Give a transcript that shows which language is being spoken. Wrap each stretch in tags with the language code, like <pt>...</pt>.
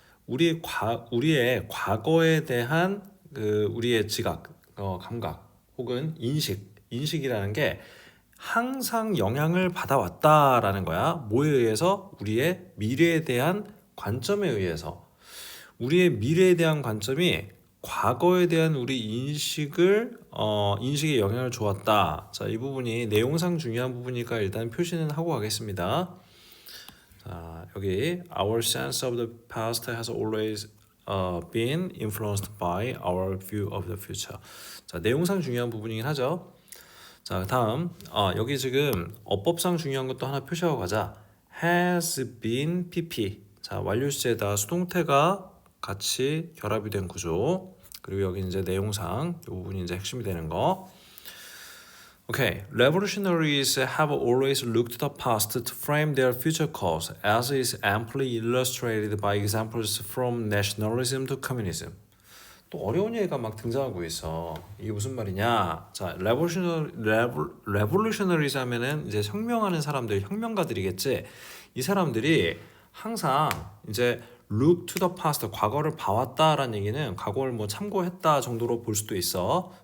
<ko>우리의 과거에 대한 우리의 지각, 감각 혹은 인식이라는 게 항상 영향을 받아왔다라는 거야. 뭐에 의해서? 우리의 미래에 대한 관점에 의해서. 우리의 미래에 대한 관점이 과거에 대한 우리 인식에 영향을 주었다. 자, 이 부분이 내용상 중요한 부분이니까 일단 표시는 하고 가겠습니다. 자, 여기</ko> <en>Our sense of the past has always been influenced by our view of the future.</en> <ko>자, 내용상 중요한 부분이긴 하죠. 자, 다음 여기 지금 어법상 중요한 것도 하나 표시하고 가자.</ko> <en>has been pp.</en> <ko>자, 완료 시제에다 수동태가 같이 결합이 된 구조. 그리고 여기 이제 내용상 이 부분이 이제 핵심이 되는 거.</ko> <en>Okay, revolutionaries have always looked to the past to frame their future course, as is amply illustrated by examples from nationalism to communism.</en> <ko>또 어려운 얘기가 막 등장하고 있어. 이게 무슨 말이냐? 자, revolutionaries 하면은 이제 혁명하는 사람들, 혁명가들이겠지. 이 사람들이 항상 이제</ko> <en>look to the past,</en> <ko>과거를 봐왔다라는 얘기는 과거를 뭐 참고했다 정도로 볼 수도 있어.</ko>